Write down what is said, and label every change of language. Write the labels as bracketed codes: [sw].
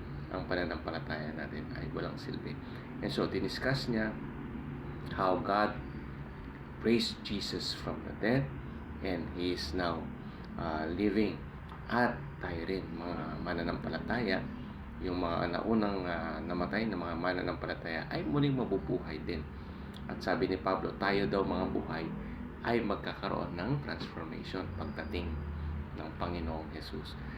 [tl] Ang pananampalataya natin ay walang silbi. [en] And so, [tl] diniscuss niya [en] how God raised Jesus from the dead and He is now living. [tl] At tayo rin, mga mananampalataya, yung mga naunang namatay na mga mananampalataya ay muling mabubuhay din. At sabi ni Pablo, tayo daw mga buhay ay magkakaroon ng transformation pagdating ng Panginoong Jesus.